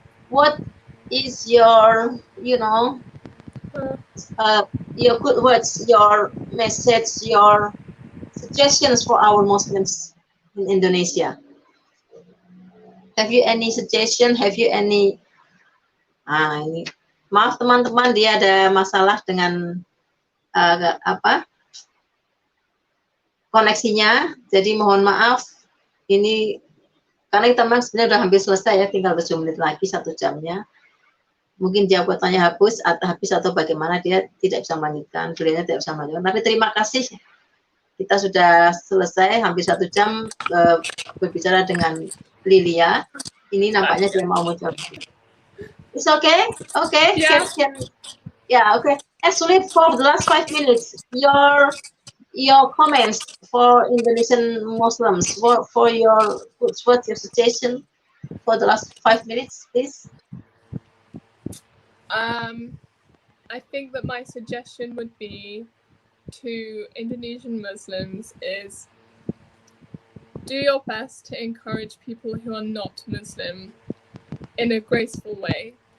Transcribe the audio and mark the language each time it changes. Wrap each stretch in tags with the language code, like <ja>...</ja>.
<en>What is your, Uh, uh, your good words, your message, your suggestions for our Muslims in Indonesia? Have you any suggestion? Have you any?</en> <id>Ini, maaf teman-teman, dia ada masalah dengan apa koneksinya. Jadi mohon maaf. Ini karena kita memang sebenarnya udah hampir selesai ya, tinggal 7 menit lagi 1 jamnya. Mungkin jawabannya habis atau bagaimana, dia tidak bisa melanjutkan, beliaunya tidak bisa melanjutkan. Tapi terima kasih, kita sudah selesai hampir 1 jam berbicara dengan Lilia. Ini nampaknya dia mau mencoba.</id> <en>It's okay, okay, yeah. yeah, okay. Actually, for the last 5 minutes, your comments for Indonesian Muslims, for your what's your suggestion for the last 5 minutes, please? I think that my suggestion would be to Indonesian Muslims is do your best to encourage people who are not Muslim in a graceful way.</en>